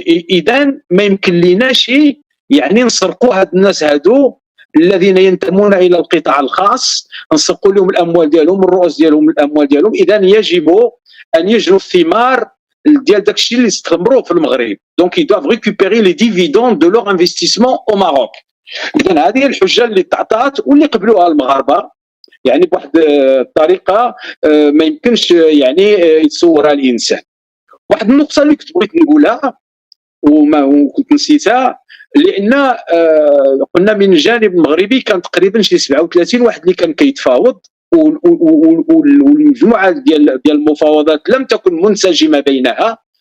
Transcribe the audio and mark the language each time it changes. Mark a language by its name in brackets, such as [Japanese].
[Arabic] اذا ما يمكن لناش يعني نسرقوا هاد الناس هادو الذين ينتمون الى القطاع الخاص، نسرقوا لهم الاموال ديالهم، الرؤوس ديالهم، الاموال ديالهم. اذا يجب ان يجروا الثمار ديال داك الشيء اللي استثمروه في المغرب. [French] دونك ils doivent récupérer les dividendes de leur investissement au Maroc. [Arabic] اذا هذه الحجه اللي تعطات واللي قبلوها المغاربه، يعني بواحد الطريقه ما يمكنش يعني يتصورها الانسان. واحد النقطه اللي كنت بغيت نقولها وكنت نسيتها، لان قلنا من الجانب المغربي كان تقريبا شي 37 واحد اللي كان كيتفاوض، والمجموعه ديال المفاوضات لم تكن منسجمه بينها.